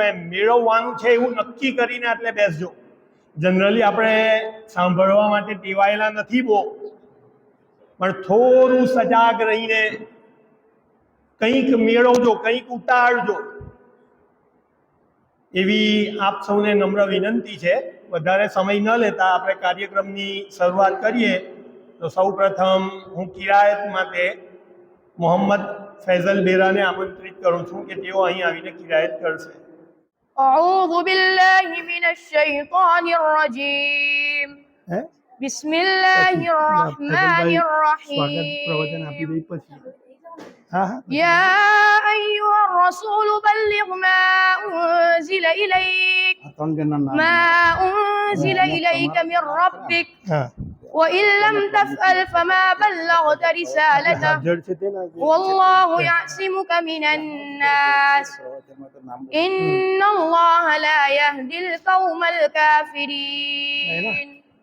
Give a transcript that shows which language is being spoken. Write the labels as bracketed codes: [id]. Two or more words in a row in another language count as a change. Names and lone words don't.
[gu] એમ મેળવવાનું છે એવું નક્કી કરીને એટલે બેસજો. જનરલી આપણે સાંભળવા માટે ટેવાયેલા નથી બહુ, પણ થોડું સજાગ રહીને કંઈક મેળવજો, કંઈક ઉતારજો, એવી આપ સૌને નમ્ર વિનંતી છે. વધારે સમય ન લેતા આપણે કાર્યક્રમની શરૂઆત કરીએ. તો સૌ પ્રથમ હું કિરાયત માટે મોહમ્મદ ફૈઝલ બેરાને આમંત્રિત કરું છું કે તેઓ અહીં આવીને કિરાયત કરશે. [ar] أعوذ بالله من الشيطان الرجيم بسم الله الرحمن الرحيم يا أيها الرسول بلغ ما أنزل إليك من ربك وإن لم تفعل فما بلغت رسالته والله يعصمك من الناس إن الله لا يهدي القوم الكافرين